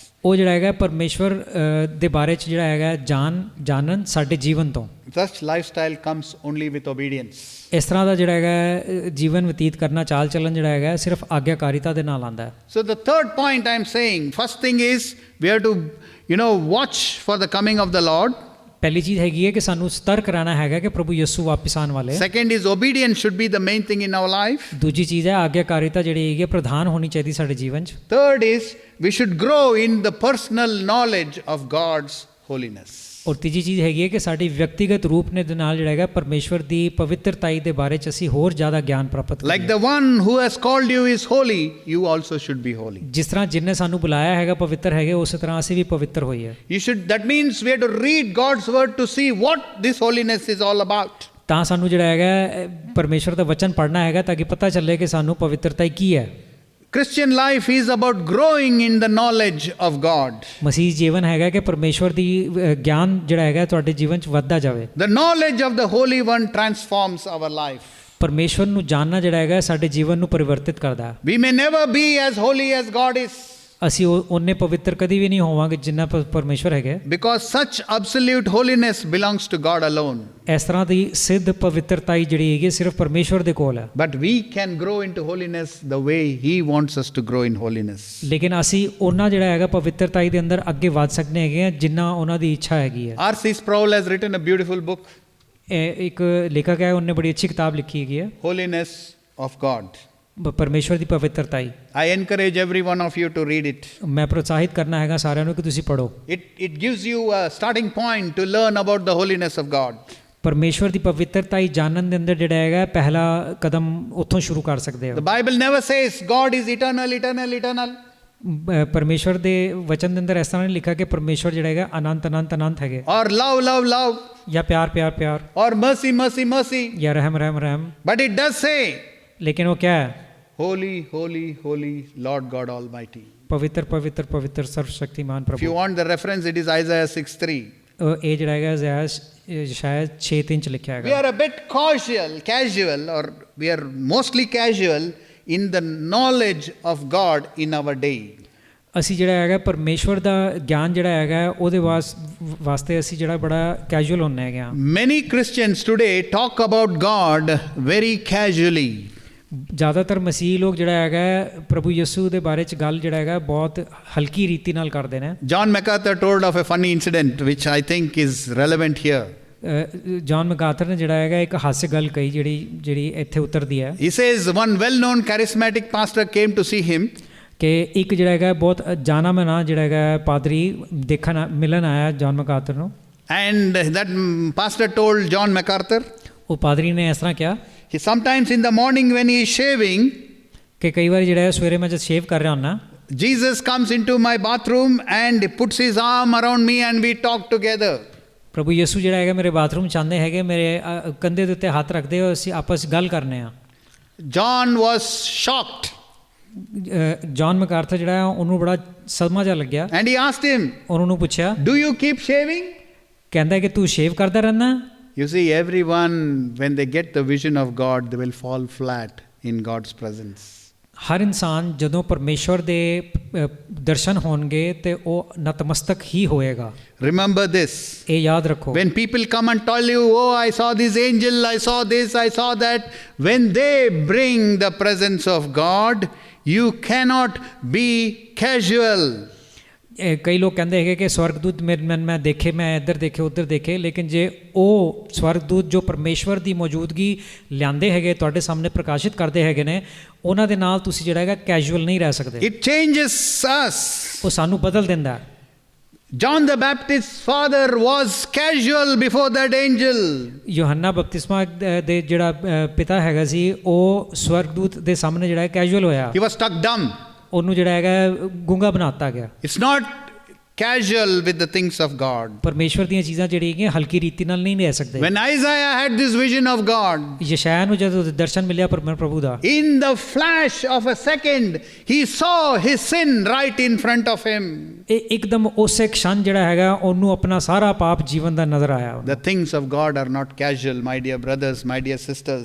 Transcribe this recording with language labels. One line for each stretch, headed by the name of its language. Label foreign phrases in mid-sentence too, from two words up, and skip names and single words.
Punjabi: ਉਹ ਜਿਹੜਾ ਹੈਗਾ ਪਰਮੇਸ਼ਵਰ ਦੇ ਬਾਰੇ 'ਚ ਜਿਹੜਾ ਹੈਗਾ ਜਾਣਨ ਸਾਡੇ ਜੀਵਨ ਤੋਂ।
English: Such lifestyle comes only with obedience.
Punjabi: ਇਸ ਤਰ੍ਹਾਂ ਦਾ ਜਿਹੜਾ ਹੈਗਾ ਜੀਵਨ ਬਤੀਤ ਕਰਨਾ ਚਾਲ ਚੱਲਣ ਜਿਹੜਾ ਹੈਗਾ ਸਿਰਫ ਆਗਿਆਕਾਰੀਤਾ ਦੇ ਨਾਲ ਆਉਂਦਾ ਹੈ।
English: So the third point I'm saying, first thing is we have to, watch for the coming of the Lord.
Punjabi: ਪਹਿਲੀ ਚੀਜ਼ ਹੈਗੀ ਹੈ ਕਿ ਸਾਨੂੰ ਸਤਰਕ ਰਹਿਣਾ ਹੈਗਾ ਕਿ ਪ੍ਰਭੂ ਯਿਸੂ ਵਾਪਸ ਆਉਣ ਵਾਲੇ ਹੈ।
English: Second is obedience should be the main thing in our life.
Punjabi: ਦੂਜੀ ਚੀਜ਼ ਹੈ ਆਗਿਆਕਾਰਿਤਾ ਜਿਹੜੀ ਹੈਗੀ ਹੈ ਪ੍ਰਧਾਨ ਹੋਣੀ ਚਾਹੀਦੀ ਸਾਡੇ ਜੀਵਨ 'ਚ।
English: Third is we should grow in the personal knowledge of God's holiness.
Punjabi: ਔਰ ਤੀਜੀ ਚੀਜ਼ ਹੈਗੀ ਹੈ ਕਿ ਸਾਡੀ ਵਿਅਕਤੀਗਤ ਰੂਪ ਨੇ ਦੇ ਨਾਲ ਜਿਹੜਾ ਹੈਗਾ ਪਰਮੇਸ਼ਵਰ ਦੀ ਪਵਿੱਤਰਤਾਈ ਦੇ ਬਾਰੇ 'ਚ ਅਸੀਂ ਹੋਰ ਜ਼ਿਆਦਾ ਗਿਆਨ ਪ੍ਰਾਪਤ
English: Like the one who has called you is holy, you also should be holy.
Punjabi: ਜਿਸ ਤਰ੍ਹਾਂ ਜਿਨਨੇ ਸਾਨੂੰ ਬੁਲਾਇਆ ਹੈਗਾ ਪਵਿੱਤਰ ਹੈਗੇ ਉਸੇ ਤਰ੍ਹਾਂ ਅਸੀਂ ਵੀ ਪਵਿੱਤਰ ਹੋਈਏ।
English: That means we have to read God's word to see what this holiness is all about.
Punjabi: ਤਾਂ ਸਾਨੂੰ ਜਿਹੜਾ ਹੈਗਾ ਪਰਮੇਸ਼ਵਰ ਦਾ ਵਚਨ ਪੜ੍ਹਨਾ ਹੈਗਾ ਤਾਂ ਕਿ ਪਤਾ ਚੱਲੇ ਕਿ ਸਾਨੂੰ ਪਵਿੱਤਰਤਾ ਕੀ ਹੈ।
English: Christian life is about growing in the knowledge of God.
Punjabi: ਮਸੀਹ ਜੀਵਨ ਹੈਗਾ ਕਿ ਪਰਮੇਸ਼ਵਰ ਦੀ ਗਿਆਨ ਜਿਹੜਾ ਹੈਗਾ ਤੁਹਾਡੇ ਜੀਵਨ 'ਚ ਵੱਧਦਾ ਜਾਵੇ।
English: The knowledge of the Holy One transforms our life.
Punjabi: ਪਰਮੇਸ਼ਵਰ ਨੂੰ ਜਾਣਨਾ ਜਿਹੜਾ ਹੈਗਾ ਸਾਡੇ ਜੀਵਨ ਨੂੰ ਪਰਿਵਰਤਿਤ ਕਰਦਾ।
English: We may never be as holy as God is.
Punjabi: ਅਸੀਂ ਉਹਨੇ ਪਵਿੱਤਰ ਕਦੀ ਵੀ ਨਹੀਂ ਹੋਵਾਂਗੇ ਜਿੰਨਾ ਪਰਮੇਸ਼ਵਰ ਹੈਗੇ।
English: Because such absolute holiness belongs to God alone.
Punjabi: ਇਸ ਤਰ੍ਹਾਂ ਦੀ ਸਿੱਧ ਪਵਿੱਤਰਤਾਈ ਜਿਹੜੀ ਹੈਗੀ ਸਿਰਫ ਪਰਮੇਸ਼ਵਰ ਦੇ ਕੋਲ ਹੈ।
English: But we can grow into holiness the way He wants us to grow in holiness.
Punjabi: ਲੇਕਿਨ ਅਸੀਂ ਉਹਨਾਂ ਜਿਹੜਾ ਹੈਗਾ ਪਵਿੱਤਰਤਾਈ ਦੇ ਅੰਦਰ ਅੱਗੇ ਵਧ ਸਕਦੇ ਹੈਗੇ ਆ ਜਿੰਨਾ ਉਹਨਾਂ ਦੀ ਇੱਛਾ ਹੈਗੀ ਹੈ।
English: R.C. Sproul has written a beautiful book,
Punjabi: ਇੱਕ ਲੇਖਕ ਹੈ ਉਹਨੇ ਬੜੀ ਅੱਛੀ ਕਿਤਾਬ ਲਿਖੀ ਹੈਗੀ ਹੈ
English: Holiness of God.
Punjabi: ਪਰਮੇਸ਼ਵਰ ਦੀ ਪਵਿੱਤਰਤਾਈ।
English: I encourage every one of you to read it.
Punjabi: ਮੈਂ ਪ੍ਰੋਤਸਾਹਿਤ ਕਰਨਾ ਹੈਗਾ ਸਾਰਿਆਂ ਨੂੰ ਕਿ ਤੁਸੀਂ ਪੜ੍ਹੋ।
English: It gives you a starting point to learn about the holiness of God.
Punjabi: ਪਰਮੇਸ਼ਵਰ ਦੀ ਪਵਿੱਤਰਤਾਈ ਜਾਣਨ ਦੇ ਅੰਦਰ ਜਿਹੜਾ ਹੈਗਾ ਪਹਿਲਾ ਕਦਮ ਉੱਥੋਂ ਸ਼ੁਰੂ ਕਰ ਸਕਦੇ ਹੋ।
English: The Bible never says God is eternal, eternal, eternal.
Punjabi: ਪਰਮੇਸ਼ਵਰ ਦੇ ਵਚਨ ਦੇ ਅੰਦਰ ਇਸ ਤਰ੍ਹਾਂ ਨਹੀਂ ਲਿਖਿਆ ਕਿ ਪਰਮੇਸ਼ਵਰ ਜਿਹੜਾ ਹੈਗਾ ਅਨੰਤ ਅਨੰਤ ਅਨੰਤ ਹੈਗੇ।
English: Or love, love, love.
Punjabi: ਜਾਂ ਪਿਆਰ ਪਿਆਰ ਪਿਆਰ।
English: Or mercy, mercy, mercy.
Punjabi: ਜਾਂ ਰਹਿਮ ਰਹਿਮ ਰਹਿਮ।
English: But it does say,
Punjabi: ਲੇਕਿਨ ਉਹ
Hindi: क्या है?
English: Holy, holy, holy Lord God Almighty.
Punjabi: ਪਵਿੱਤਰ ਪਵਿੱਤਰ ਪਵਿੱਤਰ ਸਰਵ ਸ਼ਕਤੀਮਾਨ
English: If you
Punjabi: ਪ੍ਰਭੂ।
English: want the reference, it is Isaiah 6:3.
Punjabi: ਇਹ ਜਿਹੜਾ ਹੈਗਾ ਸ਼ਾਇਦ 6:3 ਚ ਲਿਖਿਆ
English: We
Punjabi: ਹੈਗਾ।
English: are a bit casual, or we are mostly casual in the knowledge of God in our day.
Punjabi: ਅਸੀਂ ਜਿਹੜਾ ਹੈਗਾ ਪਰਮੇਸ਼ਵਰ ਦਾ ਗਿਆਨ ਜਿਹੜਾ ਹੈਗਾ ਉਹਦੇ ਵਾਸਤੇ ਅਸੀਂ ਜਿਹੜਾ ਬੜਾ ਕੈਜੂਅਲ ਹੁੰਦੇ ਹੈਗੇ ਆ।
English: Many Christians today talk about God very casually.
Punjabi: ਜ਼ਿਆਦਾਤਰ ਮਸੀਹ ਲੋਕ ਜਿਹੜਾ ਹੈਗਾ ਪ੍ਰਭੂ ਯਿਸੂ ਦੇ ਬਾਰੇ ਚ ਗੱਲ ਜਿਹੜਾ ਹੈਗਾ ਬਹੁਤ ਹਲਕੀ ਰੀਤੀ ਨਾਲ ਕਰਦੇ ਨੇ।
English: John MacArthur told of a funny incident which I think is relevant here.
Punjabi: ਜੌਨ ਮੈਕਾਰਥਰ ਨੇ ਜਿਹੜਾ ਹੈਗਾ ਇੱਕ ਹਾਸੇ ਗੱਲ ਕਹੀ ਜਿਹੜੀ ਇੱਥੇ ਉਤਰਦੀ ਹੈ।
English: He says one well-known charismatic pastor came to see him.
Punjabi: ਕਿ ਇੱਕ ਜਿਹੜਾ ਹੈਗਾ ਬਹੁਤ ਜਾਣਾ ਮਾਨਾ ਜਿਹੜਾ ਹੈਗਾ ਪਾਦਰੀ ਮਿਲਣ ਆਇਆ ਜੌਨ ਮੈਕਾਰਥਰ ਨੂੰ।
English: And that pastor told John MacArthur,
Punjabi: ਉਹ ਪਾਦਰੀ ਨੇ ਇਸ ਤਰ੍ਹਾਂ ਕਿਹਾ
English: he sometimes in the morning when he is shaving,
Punjabi: ਕਿ ਕਈ ਵਾਰ ਜਿਹੜਾ ਸਵੇਰੇ ਮੈਂ ਜਦ ਸ਼ੇਵ ਕਰ ਰਿਹਾ ਹੁੰਦਾ
English: Jesus comes into my bathroom and puts his arm around me and we talk together.
Punjabi: ਪ੍ਰਭੂ ਯਿਸੂ ਜਿਹੜਾ ਹੈਗਾ ਮੇਰੇ ਬਾਥਰੂਮ ਚ ਆਉਂਦੇ ਹੈਗੇ ਮੇਰੇ ਕੰਧੇ ਦੇ ਉੱਤੇ ਹੱਥ ਰੱਖਦੇ ਹੋ ਅਸੀਂ ਆਪਸ ਗੱਲ ਕਰਨੇ ਆ।
English: John was shocked.
Punjabi: ਜੌਨ ਮੈਕਾਰਥਰ ਜਿਹੜਾ ਉਹਨੂੰ ਬੜਾ ਸਦਮਾ ਜਿਹਾ ਲੱਗਿਆ।
English: And he asked him,
Punjabi: ਉਹਨੂੰ ਪੁੱਛਿਆ
English: do you keep shaving?
Punjabi: ਕਹਿੰਦਾ ਕਿ ਤੂੰ ਸ਼ੇਵ ਕਰਦਾ ਰਹਿੰਦਾ।
English: You see, everyone, when they get the vision of God, they will fall flat in God's presence.
Punjabi: ਹਰ ਇਨਸਾਨ ਜਦੋਂ ਪਰਮੇਸ਼ਵਰ ਦੇ ਦਰਸ਼ਨ ਹੋਣਗੇ ਤੇ ਉਹ ਨਤਮਸਤਕ ਹੀ ਹੋਏਗਾ।
English: Remember this.
Punjabi: ਇਹ ਯਾਦ ਰੱਖੋ।
English: When people come and tell you, oh, I saw this angel, I saw this, I saw that, when they bring the presence of God, you cannot be casual.
Punjabi: ਕਈ ਲੋਕ ਕਹਿੰਦੇ ਹੈਗੇ ਕਿ ਸਵਰਗਦੂਤ ਮੈਂ ਦੇਖੇ, ਮੈਂ ਇੱਧਰ ਦੇਖੇ ਉੱਧਰ ਦੇਖੇ, ਲੇਕਿਨ ਜੇ ਉਹ ਸਵਰਗਦੂਤ ਜੋ ਪਰਮੇਸ਼ਵਰ ਦੀ ਮੌਜੂਦਗੀ ਲਿਆਂਦੇ ਹੈਗੇ ਤੁਹਾਡੇ ਸਾਹਮਣੇ ਪ੍ਰਕਾਸ਼ਿਤ ਕਰਦੇ ਹੈਗੇ ਨੇ ਉਹਨਾਂ ਦੇ ਨਾਲ ਤੁਸੀਂ ਜਿਹੜਾ ਹੈਗਾ ਕੈਜੂਅਲ ਨਹੀਂ ਰਹਿ ਸਕਦੇ।
English: It changes us.
Punjabi: ਉਹ ਸਾਨੂੰ ਬਦਲ ਦਿੰਦਾ।
English: John the Baptist's father was casual before that angel.
Punjabi: ਯੋਹੰਨਾ ਬਪਤਿਸਮਾ ਦੇ ਜਿਹੜਾ ਪਿਤਾ ਹੈਗਾ ਸੀ ਉਹ ਸਵਰਗਦੂਤ ਦੇ ਸਾਹਮਣੇ ਜਿਹੜਾ ਕੈਜੂਅਲ ਹੋਇਆ।
English: He was struck dumb.
Punjabi: ਉਹਨੂੰ ਜਿਹੜਾ ਹੈਗਾ ਗੂੰਗਾ ਬਣਾਤਾ ਗਿਆ।
English: It's not casual with the things of God.
Punjabi: ਪਰਮੇਸ਼ਵਰ ਦੀਆਂ ਚੀਜ਼ਾਂ ਜਿਹੜੀਆਂ ਹੈਗੀਆਂ ਹਲਕੀ ਰੀਤੀ ਨਾਲ ਨਹੀਂ ਲੈ ਸਕਦੇ।
English: When Isaiah had this vision of God,
Punjabi: ਯਸ਼ਾਇਆ ਨੂੰ ਜਦੋਂ ਦਰਸ਼ਨ ਮਿਲਿਆ ਪ੍ਰਭੂ ਦਾ,
English: in the flash of a second, he saw his sin right in front of him.
Punjabi: ਇਹ ਇੱਕਦਮ ਉਸੇ ਖਣ ਜਿਹੜਾ ਹੈਗਾ ਉਹਨੂੰ ਆਪਣਾ ਸਾਰਾ ਪਾਪ ਜੀਵਨ ਦਾ ਨਜ਼ਰ ਆਇਆ।
English: The things of God are not casual, my dear brothers, my dear sisters.